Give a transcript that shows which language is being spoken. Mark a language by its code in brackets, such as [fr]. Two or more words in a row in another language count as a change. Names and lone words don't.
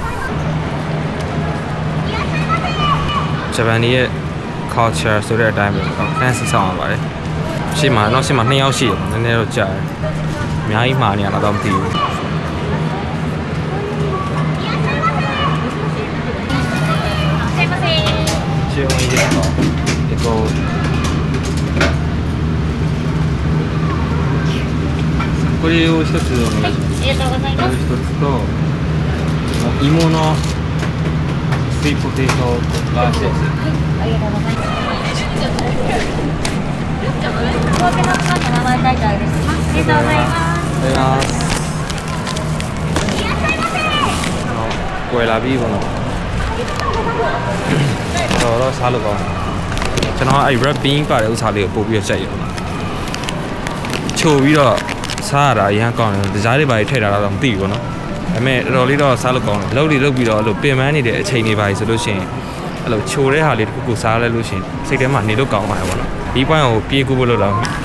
[my] ဂျပန်ရဲ့ culture ဆိုတဲ့အတိုင်းပဲပေါ့ဖန်စီဆောင်ရပါတယ်ရှေ့မှာ2ယောက်ရှိတယ်နည်းနည်းတော့ကြာတယ်အများကြီးမှာနေရတာတော့မသိဘူးရှေ့ဝင်ရတော့ဒီကို [ja] これを一つお願いします。一つと芋のスイートポテトラーシです。ありがとうございます。高級のパンの名前書いてあるです。ありがとうございます。ありがとうございます。これラビーボの。 [my] တော့စားလို့ကောင်းတယ်ကျွန်တော်အဲ့ [en] red bean [my] ပါတဲ့ဥစားလေးကိုပို့ပြီးတော့ကြိုက်ရအောင်ချိုပြီးတော့စားရတာအရင်ကောင်းတယ်ဒီကြားလေးပါထည့်ထားတာတော့မသိဘူးပေါ့နော်ဒါပေမဲ့တော်တော်လေးတော့စားလို့ကောင်းတယ်လုပ်ပြီးတော့အဲ့လိုပင်ပန်းနေတဲ့အချိန်တွေပါဆိုလို့ရှိရင်အဲ့လိုချိုတဲ့ဟာလေးတစ်ခုခုစားလိုက်လို့ရှိရင်စိတ်ထဲမှာနေလို့ကောင်းပါတယ်ပေါ့နော်ဒီ point ကိုပြေးကူဖို့လို့တော့